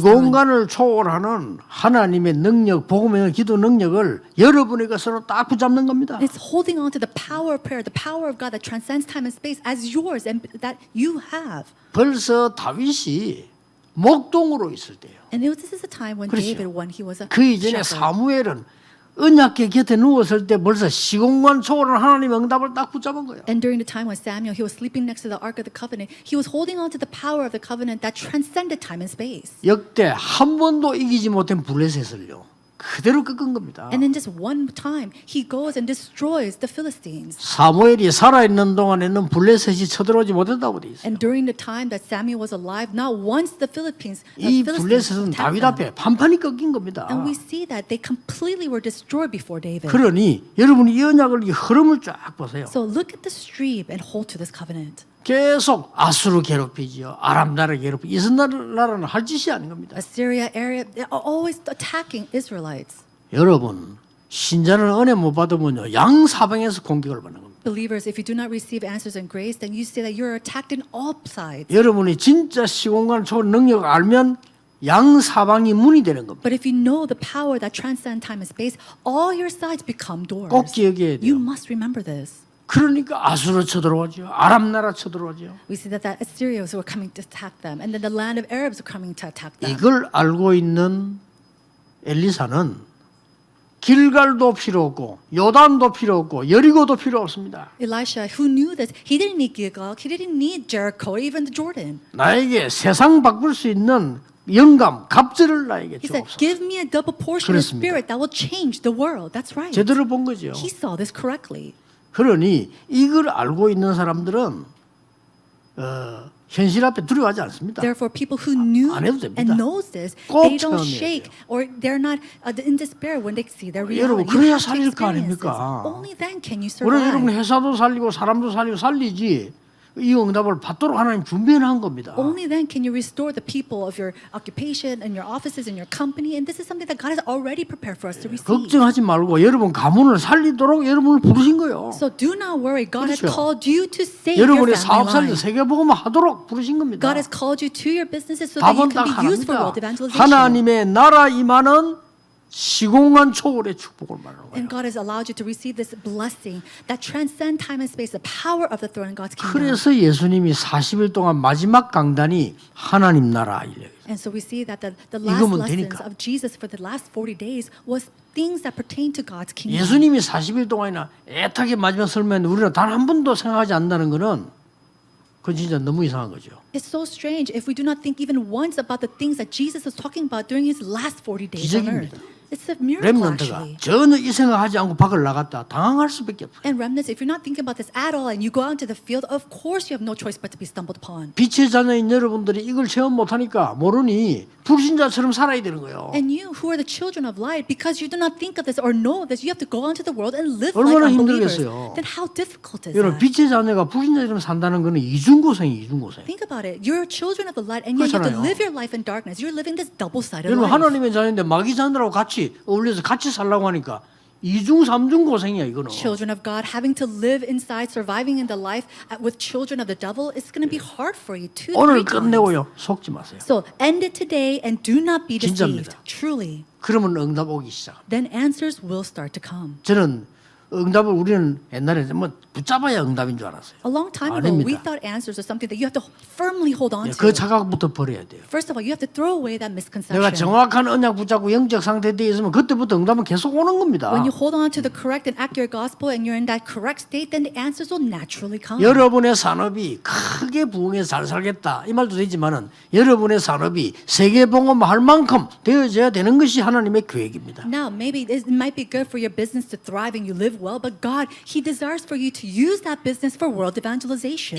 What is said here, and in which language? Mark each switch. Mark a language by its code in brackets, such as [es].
[ko] 시공간을 초월하는 하나님의 능력, 복음의 기도 능력을 여러분에게 서로 딱 붙잡는 겁니다. [en] It's holding on to the power of prayer, the power of God that transcends time and space as yours and that you have. [ko] 벌써 다윗이 목동으로 있을 때요. [en] And this is a time when [ko] 그렇죠. [en] David, when he was a [ko] 그 이전에 [en] shepherd. [ko] 사무엘은 언약궤 곁에 누웠을 때 벌써 시공간 초월한 하나님의 응답을 딱 붙잡은 거예요. [en] And during the time when Samuel, he was sleeping next to the Ark of the Covenant, he was holding on to the power of the covenant that transcended time and space. [ko] 역대 한 번도 이기지 못한 블레셋을요. 그대로 꺾은 겁니다. [en] And in just one time, he goes and destroys the Philistines. [ko] 사무엘이 살아있는 동안에는 블레셋이 쳐들어오지 못했다고 돼 있어요. [en] And during the time that Samuel was alive, not once the Philistines [ko] 이 블레셋은 다윗 [en] attacked them. [ko] 앞에 판판이 꺾인 겁니다. [en] And we see that they completely were destroyed before David. [ko] 그러니 여러분이 이 언약을 이 흐름을 쫙 보세요. [en] So look at the stream and hold to this covenant. [ko] 계속 아수르 괴롭히지요. 아람 나라 괴롭히고 이스라엘 나라는 할 짓이 아닌 겁니다. [en] Assyria, Arab, they're always attacking Israelites. [ko] 여러분 신자는 은혜 못 받으면요 양사방에서 공격을 받는 겁니다. [en] Believers, if you do not receive answers and grace, then you say that you're attacked in all sides. [ko] 여러분이 진짜 시공간 초월 능력을 알면 양사방이 문이 되는 겁니다. [en] But if you know the power that transcends time and space, all your sides become doors. [ko] 꼭 기억해야 [en] You [ko] 돼요. [en] must remember this. [ko] 그러니까 아수르 쳐들어오죠. 아람 나라 쳐들어오죠. [en] We see that Assyrians were coming to attack them, and then the land of Arabs were coming to attack them. [ko] 이걸 알고 있는 엘리사는 길갈도 필요 없고 요단도 필요 없고 여리고도 필요 없습니다. [en] Elisha, who knew this, he didn't need Gilgal, he didn't need Jericho, even the Jordan. [ko] 나에게 세상 바꿀 수 있는 영감, 갑절을 나에게 [en] He said, [ko] 주옵소서. [en] give me a double portion of [ko] 그렇습니다. [en] spirit that will change the world. That's right. [ko] 제대로 본 거죠. [en] He saw this correctly. [ko] 그러니 이걸 알고 있는 사람들은 현실 앞에 두려워하지 않습니다. [en] Therefore, people who knew [ko] 안 해도 됩니다. [en] and knows this, [ko] 꼭 [en] they don't [ko] 체험해야 [en] shake or they're not in despair when they see their [ko] 여러분, [en] reality. [ko] 그래야 [en] You have to [ko] 살릴 거 [en] experience this. [ko] 아닙니까? [en] Only then can you [ko] 우리 여러분 [en] survive. [ko] 회사도 살리고 사람도 살리고 살리지 이 응답을 받도록 하나님 준비한 겁니다. [en] Only then can you restore the people of your occupation and your offices and your company. And this is something that God has already prepared for us to receive. [ko] 걱정하지 말고 여러분 가문을 살리도록 여러분을 부르신 거예요. [en] So do not worry. God has [ko] 그렇죠. [en] called you to save your [ko] 여러분의 [en] family [ko] 사업 살리 [en] line. [ko] 세계복음 하도록 부르신 겁니다. [en] God has called you to your businesses so that you [ko] 답은 [en] can [ko] 딱 [en] be used for [ko] 하나입니다. [en] world evangelization. [ko] 하나님의 나라 임하는 시공간 초월의 축복을 말하는 [en] And God has allowed you to receive this blessing that transcends time and space, the power of the throne in God's kingdom. [ko] 그래서 예수님이 40일 동안 마지막 강단이 하나님 나라 이래요. [en] And so we see that the last [ko] 이거면 [en] lessons [ko] 되니까. [en] of Jesus for the last 40 days was things that pertain to God's kingdom. [ko] 예수님이 40일 동안이나 애타게 마지막 설명했는데 우리는 단 한 번도 생각하지 않는다는 거는 그건 진짜 너무 이상한 거죠. [en] It's so strange if we do not think even once about the things that Jesus was talking about during his last 40 days on earth. [ko] 기적입니다. [en] It's a miracle [ko] 렘넌트가 [en] actually. [ko] 전혀 이 생각하지 않고 밖을 나갔다 당황할 수밖에 없어요. [en] And remnants, if you're not thinking about this at all and you go out into the field, of course you have no choice but to be stumbled upon. [ko] 빛의 자녀인 여러분들이 이걸 체험 못하니까 모르니 불신자처럼 살아야 되는 거예요. [en] And you who are the children of light, because you do not think of this or know this, you have to go out into the world and live like [ko] 얼마나 [en] unbelievers. [ko] 힘들겠어요. [en] Then how difficult is [ko] 여러분 빛의 자녀가 불신자처럼 산다는 거는 이중고생이 이중고생. [en] Think about it. You're children of the light and yet you have to [ko] 그렇잖아요. [en] live your life in darkness. You're living this double-sided [ko] 여러분 [en] life. [ko] 하나님의 자녀인데 마귀 자녀들하고 같이 어울려서 같이 살라고 하니까 이중 삼중 고생이야 이거는. [en] Children of God having to live inside, surviving in the life with children of the devil, it's going to be hard for you too. [ko] 오늘 끝내고요. 속지 마세요. [en] So end it today and do not be deceived. [ko] 진짜입니다. [en] Truly. [ko] 그러면 응답 오기 시작. [en] Then answers will start to come. [ko] 저는 응답을 우리는 옛날에 뭐 붙잡아야 응답인 줄 알았어요. [en] A long time ago, [ko] 아닙니다. [en] we thought answers are something that you have to firmly hold on [ko] 그 [en] to. [ko] 자각부터 버려야 돼요. [en] First of all, you have to throw away that misconception. [ko] 내가 정확한 언약 붙잡고 영적 상태에 있으면 그때부터 응답은 계속 오는 겁니다. [en] When you hold on to the correct and accurate gospel and you're in that correct state, then the answers will naturally come. [ko] 여러분의 산업이 크게 부흥해서 잘 살겠다 이 말도 되지만은 여러분의 산업이 세계 봉헌할 만큼 되어져야 되는 것이 하나님의 계획입니다. [en] Now, maybe it might be good for your business to thrive and you live well, but God, He desires for you to use that business for world evangelization.